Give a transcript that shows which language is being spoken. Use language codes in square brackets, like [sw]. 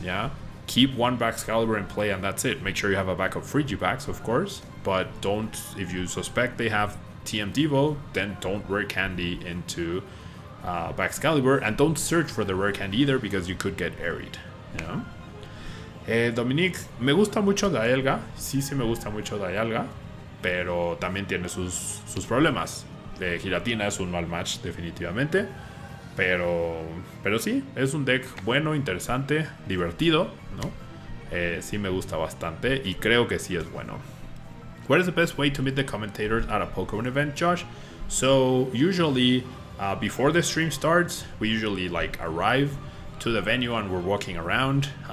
[en] Yeah, keep 1 Baxcalibur in play, and that's it. Make sure you have a backup Frigibax, of course, but don't. If you suspect they have TM Devo, then don't rare candy into Baxcalibur, and don't search for the rare candy either because you could get airied. Yeah. [es] Dominique, me gusta mucho Dialga, sí me gusta mucho Dialga, pero también tiene sus problemas. Giratina es un mal match definitivamente, pero sí, es un deck bueno, interesante, divertido, ¿no? Sí me gusta bastante y creo que sí es bueno. [en] What is the best way to meet the commentators at a Pokemon event, Josh? So usually before the stream starts, we usually arrive to the venue and we're walking around.